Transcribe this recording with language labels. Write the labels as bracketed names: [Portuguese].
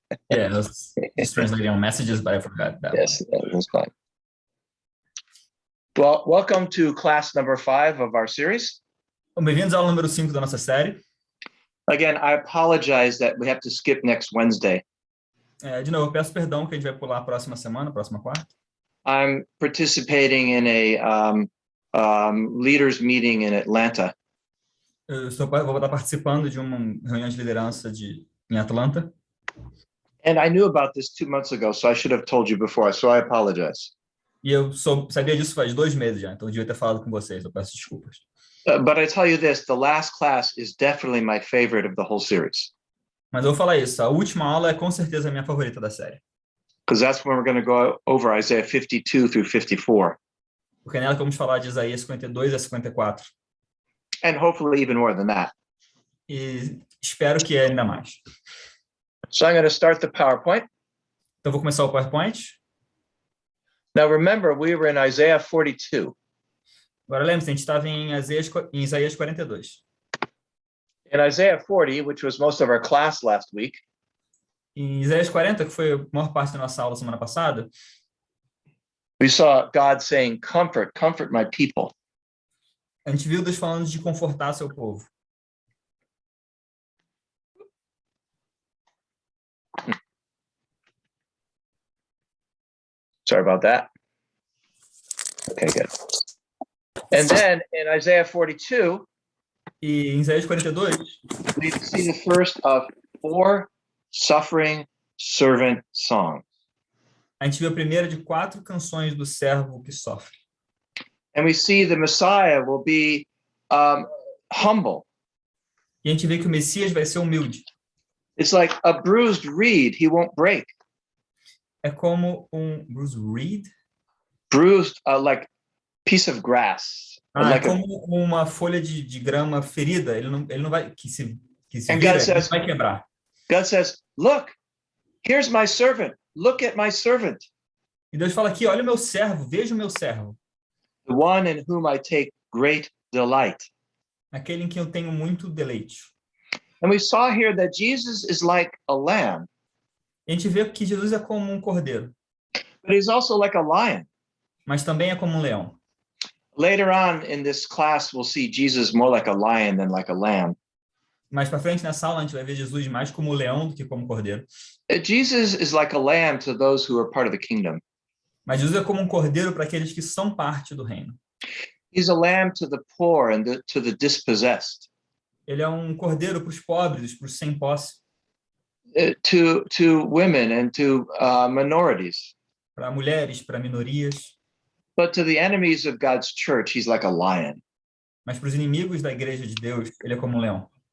[English] Yeah, I was just translating on messages, but I forgot that. Yes, that was fine. Well, welcome to class number 5 of our series. [Portuguese] Bom, bem-vindos à aula número 5 da nossa série. [English] Again, I apologize that we have to skip next Wednesday. [Portuguese] De novo, eu peço perdão que a gente vai pular a próxima semana, próxima quarta. [English] I'm participating in a leaders meeting in Atlanta. [Portuguese] Vou estar participando de uma reunião de liderança em Atlanta. [English] And I knew about this 2 months ago, so I should have told you before, so I apologize. [Portuguese] E eu sabia disso faz 2 meses já, então eu devia ter falado com vocês, eu peço desculpas. [English] But I tell you this, the last class is definitely my favorite of the whole series. [Portuguese] Mas eu vou falar isso, a última aula é com certeza a minha favorita da série. [English] Because that's when we're going to go over Isaiah 52 through 54. [Portuguese] Porque nela vamos falar de Isaías 52 a 54. [English] And hopefully even more than that. [Portuguese] E espero que ainda mais. [English] So I'm going to start the PowerPoint. [Portuguese] Então vou começar o PowerPoint. [English] Now remember, we were in Isaiah 42. [Portuguese] Agora lembre-se, a gente estava em Isaías 42. [English] In Isaiah 40, which was most of our class last week, [Portuguese] Em Isaías 40, que foi a maior parte da nossa aula semana passada, [English] we saw God saying, comfort my people. [Portuguese] a gente viu Deus falando de confortar seu povo. [English] Sorry about that. Okay, good. And then in Isaiah 42, [Portuguese] E em Isaías 42, [English] we see the first of 4 suffering servant songs. [Portuguese] a gente viu a primeira de 4 canções do servo que sofre. [English] And we see the Messiah will be humble. [Portuguese] E a gente vê que o Messias vai ser humilde. [English] It's like a bruised reed, he won't break. [Portuguese] É como Bruce Reed? [English] Bruised, like piece of grass. [Portuguese] É [English] Like [Portuguese] como uma folha de grama ferida. Ele não vai que se [English] And [Portuguese] vira, [English] God says- [Portuguese] ele vai quebrar. [English] God says, look, here's my servant. Look at my servant, [Portuguese] E Deus fala aqui, olha o meu servo, veja o meu servo, [English] the one in whom I take great delight. [Portuguese] aquele em quem eu tenho muito deleite. [English] And we saw here that Jesus is like a lamb, [Portuguese] E a gente vê que Jesus é como um cordeiro, [English] but he's also like a lion. [Portuguese] mas também é como um leão. [English] Later on in this class, we'll see Jesus more like a lion than like a lamb. [Portuguese] Mais para frente nessa aula a gente vai ver Jesus mais como leão do que como cordeiro. [English] Jesus is like a lamb to those who are part of the kingdom. [Portuguese] Mas Jesus é como um cordeiro para aqueles que são parte do reino. [English] He's a lamb to the poor and to the dispossessed, [Portuguese] Ele é um cordeiro para os pobres, para os sem posse, [English] to women and to minorities. [Portuguese] para mulheres, para minorias. [English] But to the enemies of God's church, he's like a lion. [Portuguese] Mas para os inimigos da igreja de Deus, ele é como um leão.